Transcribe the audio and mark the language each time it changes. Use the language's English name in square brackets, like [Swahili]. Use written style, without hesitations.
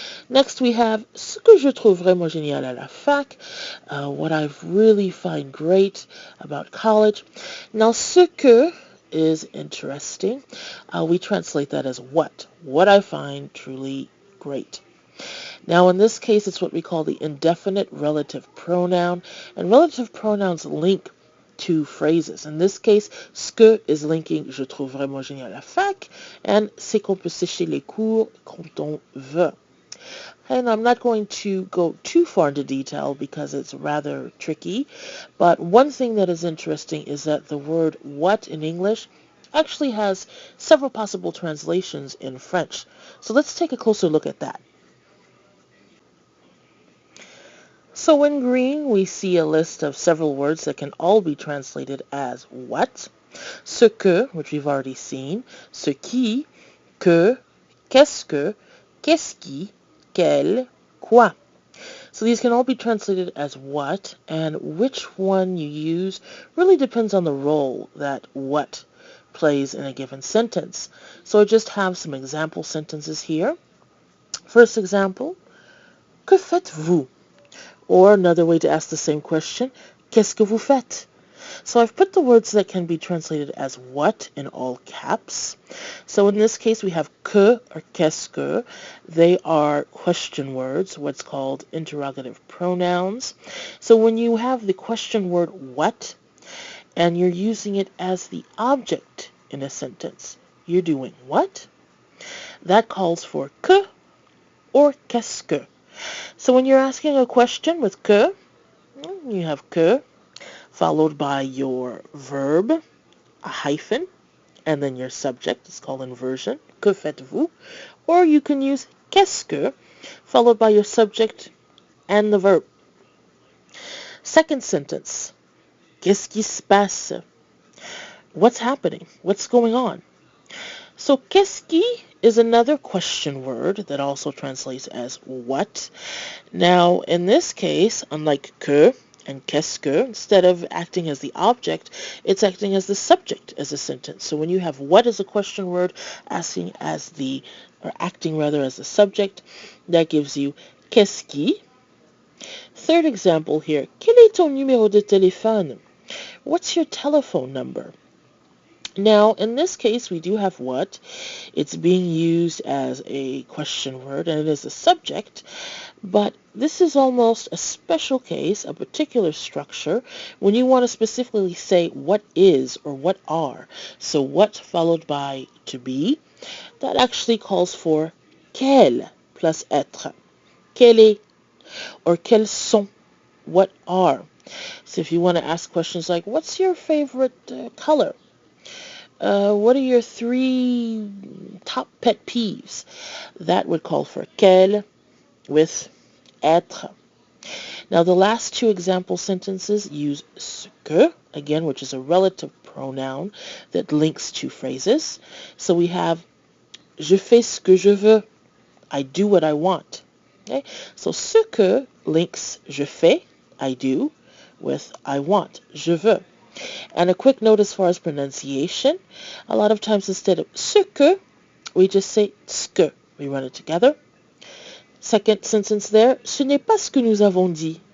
[English] Next, we have [French] ce que je trouve vraiment génial à la fac, [English] what I really find great about college. Now, ce que is interesting. We translate that as what I find truly great. Now, in this case, it's what we call the indefinite relative pronoun, and relative pronouns link 2 phrases. In this case, ce que is linking [French] je trouve vraiment génial à la fac, [English] and [French] c'est qu'on peut sécher les cours quand on veut. [English] And I'm not going to go too far into detail because it's rather tricky, but one thing that is interesting is that the word what in English actually has several possible translations in French. So let's take a closer look at that. So in green, we see a list of several words that can all be translated as what. Ce que, which we've already seen. [French] Ce qui, que, qu'est-ce que, qu'est-ce qui, quel, quoi. [English] So these can all be translated as what, and which one you use really depends on the role that what plays in a given sentence. So I just have some example sentences here. First example, [French] que faites-vous? [English] Or another way to ask the same question, [French] qu'est-ce que vous faites? [English] So I've put the words that can be translated as what in all caps. So in this case we have que or qu'est-ce que. They are question words, what's called interrogative pronouns. So when you have the question word what and you're using it as the object in a sentence, you're doing what? That calls for que or qu'est-ce que. So when you're asking a question with que, you have que followed by your verb, a hyphen, and then your subject. It's called inversion. [French] Que faites-vous? [English] Or you can use qu'est-ce que followed by your subject and the verb. Second sentence. [French] Qu'est-ce qui se passe? [English] What's happening? What's going on? So qu'est-ce qui is another question word that also translates as what. Now, in this case, unlike que and qu'est-ce que, instead of acting as the object, it's acting as the subject as a sentence. So when you have what as a question word, acting as the subject, that gives you qu'est-ce qui. [French] Third example here, quel est ton numéro de téléphone? [English] What's your telephone number? Now, in this case, we do have what. It's being used as a question word, and it is a subject, but this is almost a special case, a particular structure, when you want to specifically say what is or what are. So what followed by to be, that actually calls for quel plus être. [French] Quel est or quels sont, [English] what are. So if you want to ask questions like, what's your favorite color? What are your 3 top pet peeves? That would call for quel with être. Now the last 2 example sentences use ce que, again, which is a relative pronoun that links 2 phrases. So we have [French] je fais ce que je veux. [English] I do what I want. Okay? So ce que links je fais, I do, with I want, je veux. And a quick note as far as pronunciation, a lot of times instead of ce que, we just say ce que. We run it together. Second sentence there, [French] ce n'est pas ce que nous avons dit.